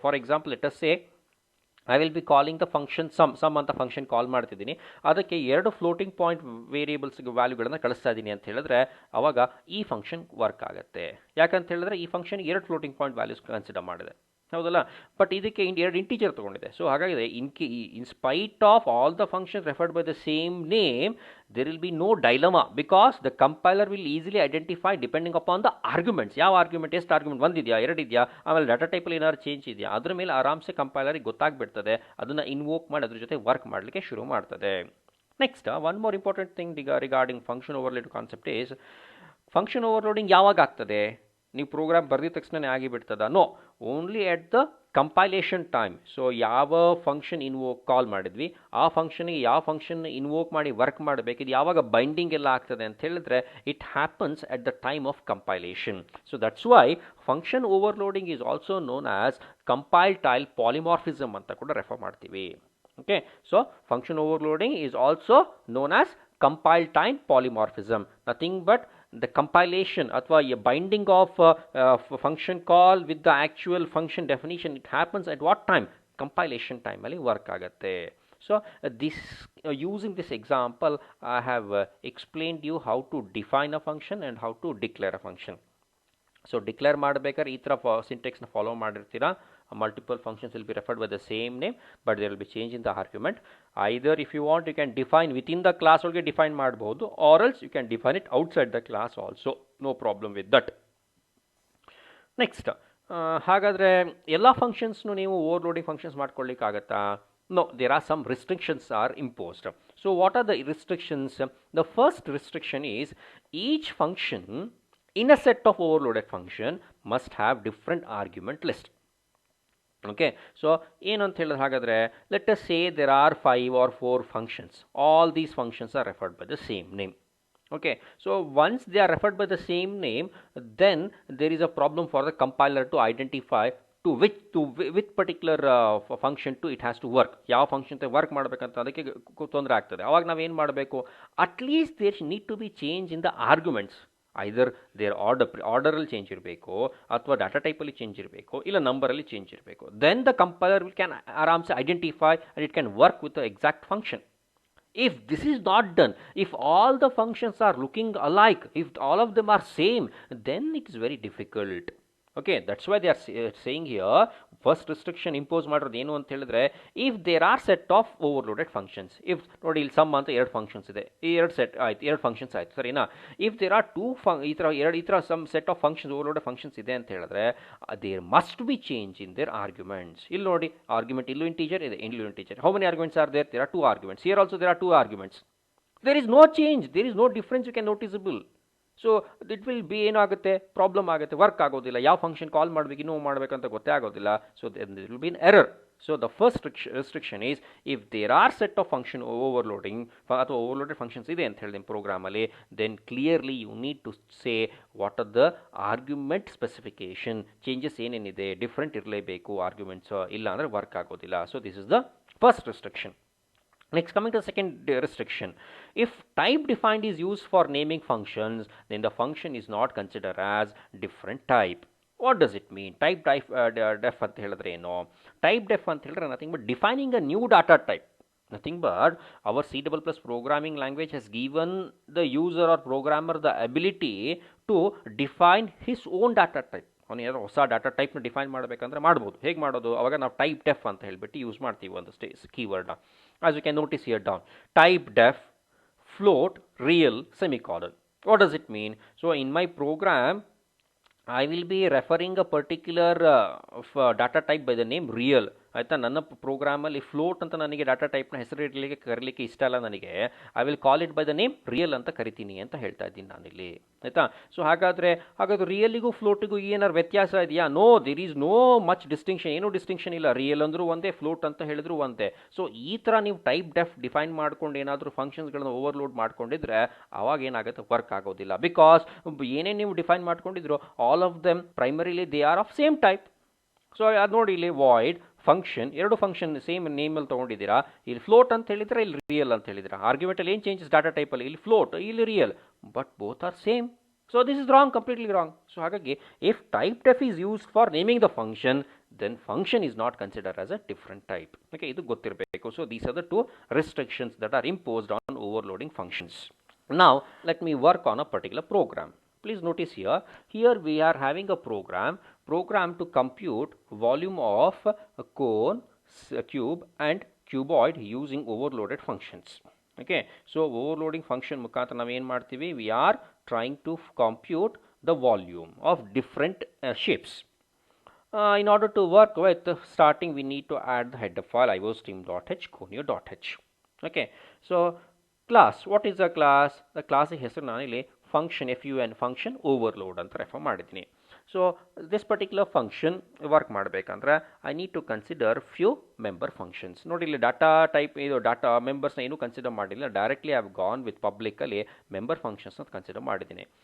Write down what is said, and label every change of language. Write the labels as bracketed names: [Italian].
[English] for example let us say I will be calling the function sum [Kannada] ಅಂತ function call ಮಾಡ್ತಿದ್ದೀನಿ, ಅದಕ್ಕೆ ಎರಡು floating point ವೇರಿಯೇಬಲ್ಸ್ಗೆ ವ್ಯಾಲ್ಯೂಗಳನ್ನು ಕಳಿಸ್ತಾ ಇದ್ದೀನಿ ಅಂತ ಹೇಳಿದ್ರೆ ಅವಾಗ ಈ ಫಂಕ್ಷನ್ ವರ್ಕ್ ಆಗುತ್ತೆ. ಯಾಕಂತ ಹೇಳಿದ್ರೆ ಈ ಫಂಕ್ಷನ್ ಎರಡು ಫ್ಲೋಟಿಂಗ್ ಪಾಯಿಂಟ್ ವ್ಯಾಲ್ಯೂಸ್ ಕನ್ಸಿಡರ್ ಮಾಡಿದೆ, ಹೌದಲ್ಲ? ಬಟ್ ಇದಕ್ಕೆ ಎರಡು integer ತೊಗೊಂಡಿದೆ. [English] So ಹಾಗಾಗಿದೆ in spite of all the function referred by the same name, there will be no dilemma because the compiler will easily identify depending upon the arguments. [Kannada] ಯಾವ argument, ಎಷ್ಟು argument, ಒಂದಿದೆಯಾ, ಎರಡಿದೆಯಾ, ಆಮೇಲೆ data ಟೈಪಲ್ಲಿ ಏನಾದ್ರು change ಇದೆಯಾ, ಅದ್ರ ಮೇಲೆ ಆರಾಮ್ಸೆ ಕಂಪೈಲರಿಗೆ ಗೊತ್ತಾಗ್ಬಿಡ್ತದೆ, ಅದನ್ನು ಇನ್ವೋಕ್ ಮಾಡಿ ಅದ್ರ ಜೊತೆ ವರ್ಕ್ ಮಾಡಲಿಕ್ಕೆ ಶುರು ಮಾಡ್ತದೆ. [English] next one more important thing regarding function overload concept is, [Kannada] function overloading ಯಾವಾಗ ಆಗ್ತದೆ? ನೀವು ಪ್ರೋಗ್ರಾಮ್ ಬರೆದಿದ ತಕ್ಷಣ ಆಗಿಬಿಡ್ತದ? [English] No, only at the compilation time. [Kannada] So ಯಾವ ಫಂಕ್ಷನ್ ಕಾಲ್ ಮಾಡಿದ್ವಿ, ಆ ಫಂಕ್ಷನ್ಗೆ ಯಾವ ಫಂಕ್ಷನ್ ಇನ್ವೋಕ್ ಮಾಡಿ ವರ್ಕ್ ಮಾಡಬೇಕು, ಇದು ಯಾವಾಗ ಬೈಂಡಿಂಗ್ ಎಲ್ಲ ಆಗ್ತದೆ ಅಂತ ಹೇಳಿದ್ರೆ [English] It happens at the time of compilation. So that's why function overloading is also known as compile time polymorphism [Kannada] ಅಂತ ಕೂಡ ರೆಫರ್ ಮಾಡ್ತೀವಿ. [English] Okay, so function overloading is also known as compile time polymorphism. Nothing but the compilation athwa a binding of function call with the actual function definition. It happens at what time? Compilation time [Kannada] ali work agutte. [English] So this using this example I have explained you how to define a function and how to declare a function. [Kannada] So declare ಮಾಡಬೇಕಾದ್ರೆ ಈ ಥರ ಸಿಂಟೆಕ್ಸ್ನ follow ಮಾಡಿರ್ತೀರಾ. [English] Multiple functions will be referred by the same name, but there will be change in the argument. Either if you want, you can define within the class [Kannada] ಒಳಗೆ define ಮಾಡಬಹುದು, [English] or else you can define it outside the class also. No problem with that. Next, [Kannada] ಹಾಗಾದರೆ ಎಲ್ಲ ಫಂಕ್ಷನ್ಸ್ನು ನೀವು overloading functions ಮಾಡ್ಕೊಳ್ಳಿಕ್ಕಾಗತ್ತಾ? [English] No, there are some restrictions are imposed. So what are the restrictions? The first restriction is each function in a set of overloaded function must have different argument list. Okay, so [Kannada] ಏನು ಅಂತ ಹೇಳಿದ್ರೆ ಹಾಗಾದರೆ [English] let us say there are 5 or 4 functions. All these functions are referred by the same name. Okay, so once they are referred by the same name, then there is a problem for the compiler to identify to which particular function to it has to work. [Kannada] ಯಾವ function work ಮಾಡಬೇಕಂತ ಅದಕ್ಕೆ ತೊಂದರೆ ಆಗ್ತದೆ. ಅವಾಗ ನಾವೇನು ಮಾಡಬೇಕು? [English] At least there need to be change in the arguments. [Kannada] Either there ಆರ್ಡರಲ್ಲಿ change ಇರಬೇಕು, ಅಥವಾ ಡಾಟಾ ಟೈಪಲ್ಲಿ ಚೇಂಜ್ ಇರಬೇಕು, ಇಲ್ಲ ನಂಬರಲ್ಲಿ ಚೇಂಜ್ ಇರಬೇಕು. [English] Then the compiler can ಆರಾಮ್ಸೆ identify and it can work with the exact function. If this is not done, if all the functions are looking alike, if all of them are same, then it is very difficult. Okay, that's why they are saying here, [Kannada] first restriction impose ಮಾಡಿರೋದು ಏನು ಅಂತ ಹೇಳಿದ್ರೆ, [English] if there are set of overloaded functions, [Kannada] if ನೋಡಿ ಇಲ್ಲಿ some ಅಂತ ಎರಡು functions ಇದೆ, ಈ ಎರಡು ಸೆಟ್ ಆಯ್ತು, ಎರಡು ಫಂಕ್ಷನ್ಸ್ ಆಯ್ತು ಸರಿನಾ. [English] if there are ಈ ಥರ some set of functions overloaded functions [Kannada] ಇದೆ ಅಂತ ಹೇಳಿದ್ರೆ, [English] There must be change in their arguments. [Kannada] ಇಲ್ಲಿ ನೋಡಿ ಆರ್ಗ್ಯುಮೆಂಟ್ ಇಲ್ಲೂ ಇಂಟೀಜರ್ [English] ಇದೆ, ಇಲ್ಲೂ integer. How many arguments are there? There are 2 arguments. Here also there are 2 arguments. There is no change, there is no difference you can noticeable. So it will be [Kannada] ಏನಾಗುತ್ತೆ? Problem ಆಗುತ್ತೆ, work ಆಗೋದಿಲ್ಲ, ಯಾವ function call ಮಾಡಬೇಕು ಇನ್ನೂ ಮಾಡಬೇಕಂತ ಗೊತ್ತೇ ಆಗೋದಿಲ್ಲ. [English] So it will be an error. So the first restriction is, if there are set of function overloading ಅಥವಾ overloaded functions [Kannada] ಇದೆ ಅಂತ ಹೇಳಿ ನಿಮ್ಮ ಪ್ರೋಗ್ರಾಮಲ್ಲಿ, [English] Then clearly you need to say what are the argument specification. [Kannada] Changes ಏನೇನಿದೆ different ಇರಲೇಬೇಕು arguments, ಇಲ್ಲ ಅಂದರೆ work ಆಗೋದಿಲ್ಲ. [English] So this is the first restriction. Next, coming to the second restriction, if type defined is used for naming functions, then the function is not considered as different type. What does it mean? [Kannada] Type def ಅಂತ ಹೇಳಿದ್ರೆ ಏನು? [English] Type def ಅಂತ ಹೇಳಿದ್ರೆ nothing but defining a new data type. Nothing but our C++ programming language has given the user or programmer the ability to define his own data type. [Kannada] ಅವನು ಏನಾದ್ರು ಹೊಸ data ಟೈಪ್ನ define ಮಾಡಬೇಕಂದ್ರೆ ಮಾಡ್ಬೋದು. ಹೇಗೆ ಮಾಡೋದು? ಅವಾಗ ನಾವು ಟೈಪ್ ಡೆಫ್ ಅಂತ ಹೇಳಿಬಿಟ್ಟು ಯೂಸ್ ಮಾಡ್ತೀವಿ ಒಂದು ಕೀವರ್ಡ್ನ. [English] As you can notice here down, typedef float real semicolon. What does it mean? So in my program I will be referring a particular data type by the name real. [Kannada] ಆಯಿತಾ? ನನ್ನ ಪ್ರೋಗ್ರಾಮಲ್ಲಿ float ಅಂತ ನನಗೆ data ಟೈಪ್ನ ಹೆಸರು ಕರೀಲಿಕ್ಕೆ ಇಷ್ಟ ಅಲ್ಲ ನನಗೆ. [English] I will call it by the name real [Kannada] ಅಂತ ಕರಿತೀನಿ ಅಂತ ಹೇಳ್ತಾ ಇದ್ದೀನಿ ನಾನಿಲ್ಲಿ. ಆಯಿತಾ? ಸೊ ಹಾಗಾದರೆ ರಿಯಲಿಗೂ ಫ್ಲೋಟಿಗೂ ಏನಾರು ವ್ಯತ್ಯಾಸ ಇದೆಯಾ? [English] No, there is no much distinction. [Kannada] ಏನೂ ಡಿಸ್ಟಿಂಕ್ಷನ್ ಇಲ್ಲ. ರಿಯಲ್ ಅಂದರೂ ಒಂದೇ, ಫ್ಲೋಟ್ ಅಂತ ಹೇಳಿದ್ರು ಒಂದೇ. ಸೊ ಈ ಥರ ನೀವು ಟೈಪ್ ಡೆಫ್ ಡಿಫೈನ್ ಮಾಡ್ಕೊಂಡು ಏನಾದರೂ ಫಂಕ್ಷನ್ಸ್ಗಳನ್ನ ಓವರ್ಲೋಡ್ ಮಾಡ್ಕೊಂಡಿದ್ರೆ ಅವಾಗ ಏನಾಗುತ್ತೆ? ವರ್ಕ್ ಆಗೋದಿಲ್ಲ. [English] because [Kannada] ಏನೇ ನೀವು ಡಿಫೈನ್ ಮಾಡ್ಕೊಂಡಿದ್ರು, [English] All of them primarily they are of same type. [Kannada] So ಅದು ನೋಡಿ ಇಲ್ಲಿ ವಾಯ್ಡ್ ಫಂಕ್ಷನ್, ಎರಡು ಫಂಕ್ಷನ್ ಸೇಮ್ ನೇಮಲ್ಲಿ ತೊಗೊಂಡಿದ್ದೀರಾ. ಇಲ್ಲಿ ಫ್ಲೋಟ್ ಅಂತ ಹೇಳಿದ್ರೆ, ಇಲ್ಲಿ ರಿಯಲ್ ಅಂತ ಹೇಳಿದ್ರೆ. ಆರ್ಗ್ಯುಮೆಂಟಲ್ಲಿ ಏನು ಚೇಂಜಸ್ ಡಾಟಾ ಟೈಪಲ್ಲಿ? ಇಲ್ಲಿ ಫ್ಲೋಟ್, ಇಲ್ಲಿ real, [English] But both are same. So this is wrong, completely wrong. So ಹಾಗಾಗಿ if typedef is used for naming the function, then function is not consider as a different type. [Kannada] Okay, ಇದು ಗೊತ್ತಿರಬೇಕು. [English] So these are the 2 restrictions that are imposed on overloading functions. Now let me work on a particular program. Please notice here we are having a program to compute volume of a cone, cube and cuboid using overloaded functions. Okay, so overloading function [Kannada] ಮುಖಾಂತರ ನಾವು ಏನು ಮಾಡ್ತೀವಿ? [English] We are trying to compute the volume of different shapes. In order to work with starting, we need to add the header file iostream.h conio.h. Okay, so class, what is the class? [Kannada] The class ಹೆಸರು ನಾನಿಲ್ಲಿ function FUN function overload ಅಂತ refer ಮಾಡಿದ್ದೀನಿ. [English] So this particular function work ಮಾಡಬೇಕಂದ್ರೆ I need to consider few member functions. [Kannada] ನೋಡಿ ಇಲ್ಲಿ data type ಇದು data ಮೆಂಬರ್ಸ್ನ ಏನೂ consider ಮಾಡಿಲ್ಲ. [English] directly I have gone with [Kannada] ಪಬ್ಲಿಕಲ್ಲಿ member functions ಅಂತ ಕನ್ಸಿಡರ್ ಮಾಡಿದ್ದೀನಿ.